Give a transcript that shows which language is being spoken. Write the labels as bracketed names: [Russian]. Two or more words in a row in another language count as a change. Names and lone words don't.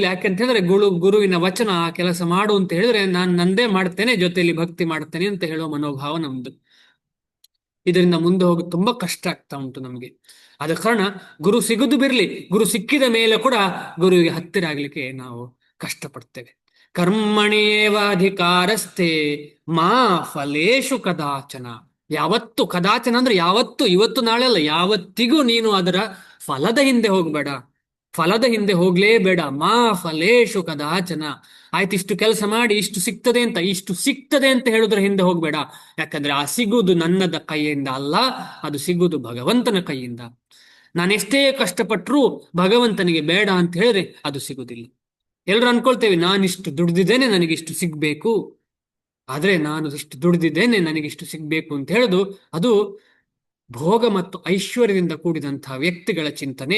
[Kannada] ಯಾಕೆಂತ ಹೇಳಿದ್ರೆ ಗುರುವಿನ ವಚನ, ಆ ಕೆಲಸ ಮಾಡು ಅಂತ ಹೇಳಿದ್ರೆ ನಾನು ನಂದೇ ಮಾಡ್ತೇನೆ, ಜೊತೆಯಲ್ಲಿ ಭಕ್ತಿ ಮಾಡ್ತೇನೆ ಅಂತ ಹೇಳುವ ಮನೋಭಾವ ನಮ್ದು. ಇದರಿಂದ ಮುಂದೆ ಹೋಗೋದು ತುಂಬಾ ಕಷ್ಟ ಆಗ್ತಾ ಉಂಟು ನಮಗೆ. ಆದ ಕಾರಣ ಗುರು ಸಿಗುದು ಬಿರ್ಲಿ, ಗುರು ಸಿಕ್ಕಿದ ಮೇಲೆ ಕೂಡ ಗುರುವಿಗೆ ಹತ್ತಿರ ಆಗ್ಲಿಕ್ಕೆ ನಾವು ಕಷ್ಟಪಡ್ತೇವೆ. [Sanskrit] ಕರ್ಮಣೇವ ಅಧಿಕಾರಸ್ಥೆ ಮಾ ಫಲೇಶು ಕದಾಚನ. [Kannada] ಯಾವತ್ತು ಕದಾಚನ ಅಂದ್ರೆ ಯಾವತ್ತು, ಇವತ್ತು ನಾಳೆ ಅಲ್ಲ, ಯಾವತ್ತಿಗೂ ನೀನು ಅದರ ಫಲದ ಹಿಂದೆ ಹೋಗ್ಬೇಡ, ಫಲದ ಹಿಂದೆ ಹೋಗ್ಲೇಬೇಡ. [Sanskrit] ಮಾ ಫಲೇಶು ಕದಾಚನ. [Kannada] ಆಯ್ತು, ಇಷ್ಟು ಕೆಲಸ ಮಾಡಿ ಇಷ್ಟು ಸಿಗ್ತದೆ ಅಂತ ಹೇಳುದ್ರ ಹಿಂದೆ ಹೋಗ್ಬೇಡ. ಯಾಕಂದ್ರೆ ಆ ಸಿಗುವುದು ನನ್ನದ ಕೈಯಿಂದ ಅಲ್ಲ, ಅದು ಸಿಗುವುದು ಭಗವಂತನ ಕೈಯಿಂದ. ನಾನೆಷ್ಟೇ ಕಷ್ಟಪಟ್ಟರೂ ಭಗವಂತನಿಗೆ ಬೇಡ ಅಂತ ಹೇಳಿದ್ರೆ ಅದು ಸಿಗುದಿಲ್ಲ. ಎಲ್ರು ಅನ್ಕೊಳ್ತೇವೆ, ನಾನಿಷ್ಟು ದುಡ್ದಿದ್ದೇನೆ ನನಗಿಷ್ಟು ಸಿಗ್ಬೇಕು, ಆದ್ರೆ ನಾನು ಇಷ್ಟು ದುಡ್ದಿದ್ದೇನೆ ನನಗಿಷ್ಟು ಸಿಗ್ಬೇಕು ಅಂತ ಹೇಳುದು ಅದು ಭೋಗ ಮತ್ತು ಐಶ್ವರ್ಯದಿಂದ ಕೂಡಿದಂತಹ ವ್ಯಕ್ತಿಗಳ ಚಿಂತನೆ.